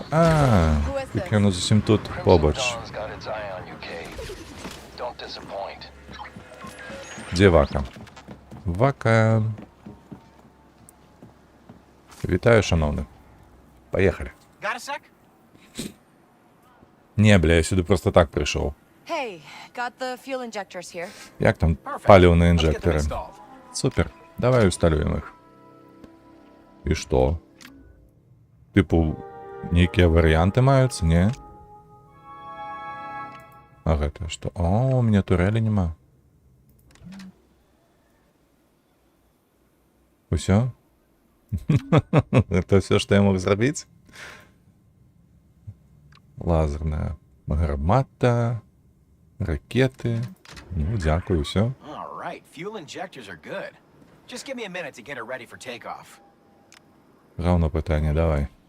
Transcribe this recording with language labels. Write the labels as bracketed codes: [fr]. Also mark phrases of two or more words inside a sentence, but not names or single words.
[be] Так яно зусім тут побач. Дзе Вака? Вака. Вітаю, шановны. [ru] Поехали. Не, бля, [uk] я сюди просто так прийшов. [be] Як там паліўныя інжектори? Супер. Давай усталюем их. І што? Типу, нейкія варыянты маюцца, не? А гэта што? О, [ru] у меня [uk] турелі нема. [be] Усё? [ru] Это все, что я мог зрабіць? [be] Лазерная гармата, ракеты. Ну, дзякую, усё. Гаўно пытанне, давай.